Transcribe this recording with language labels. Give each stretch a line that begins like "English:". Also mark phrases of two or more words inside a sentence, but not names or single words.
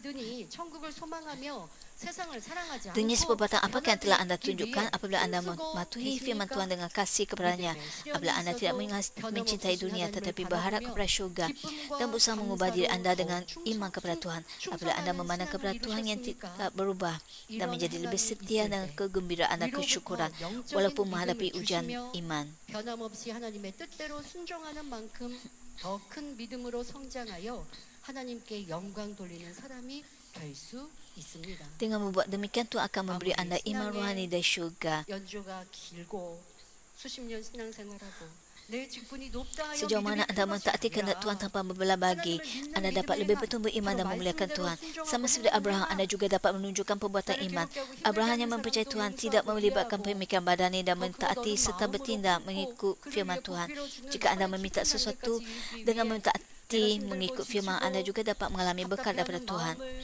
Malay: Jenis perbuatan apakah yang telah anda tunjukkan apabila anda mematuhi firman Tuhan dengan kasih kepadanya, apabila anda tidak mencintai dunia tetapi berharap kepada syurga dan berusaha mengubah diri anda dengan iman kepada Tuhan, apabila anda memandang kepada Tuhan yang tidak berubah dan menjadi lebih setia dengan kegembiraan dan kesyukuran walaupun menghadapi ujian iman.
Korean: 더 큰 믿음으로 성장하여 하나님께 영광 돌리는 사람이 될 수 있습니다.
Malay: Dengan membuat demikian Tuhan akan memberi anda iman rohani dari syurga.
Korean: 연주가 길고 수십 년 신앙생활하고 내 직분이 높다 하여
Malay: Sejauh mana anda mentaati kehendak Tuhan tanpa membelah bagi, anda dapat lebih bertumbuh iman dan memuliakan Tuhan. Sama seperti Abraham, anda juga dapat menunjukkan perbuatan iman. Abraham yang mempercayai Tuhan tidak melibatkan pemikiran badani dan mentaati serta bertindak mengikut firman Tuhan. Jika anda meminta sesuatu dengan mentaati mengikut firman, anda juga dapat mengalami berkat daripada Tuhan.